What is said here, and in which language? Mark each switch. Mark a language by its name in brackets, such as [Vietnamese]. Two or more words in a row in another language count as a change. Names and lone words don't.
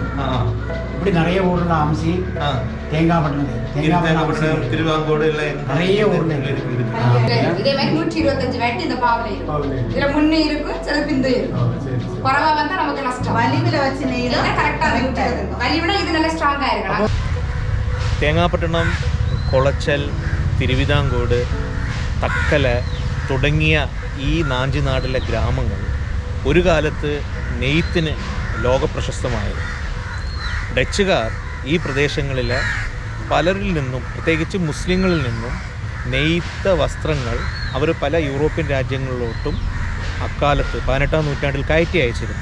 [Tamil] இப்படி நிறைய ஊரில் அம்சி தேங்காய்பட்டினம் திருவாங்கோடு நிறைய ஊர்ல இருக்கு. இதே மாதிரி 125 வேட்டு இந்த பாவலை இருக்கும். இதுல முன்னே இருக்கும், சில பிந்து இருக்கும். குறவா வந்தா நமக்கு நஷ்டம். வலிவில வச்சு நெய்தா கரெக்டா இருக்கும். வலிவிட இது நல்ல ஸ்ட்ராங்கா இருக்கணும். [Malayalam] തേങ്ങാപട്ടണം, കൊളച്ചൽ, തിരുവിതാംകോട്, തക്കല തുടങ്ങിയ ഈ നാഞ്ചിനാടിലെ ഗ്രാമങ്ങൾ ഒരു കാലത്ത് നെയ്ത്തിന് ലോകപ്രശസ്തമായിരുന്നു. ഡച്ചുകാർ ഈ പ്രദേശങ്ങളിലെ പലരിൽ നിന്നും, പ്രത്യേകിച്ച് മുസ്ലിങ്ങളിൽ നിന്നും നെയ്ത്ത വസ്ത്രങ്ങൾ അവർ പല യൂറോപ്യൻ രാജ്യങ്ങളിലോട്ടും അക്കാലത്ത് 18-ാം നൂറ്റാണ്ടിൽ കയറ്റി അയച്ചിരുന്നു.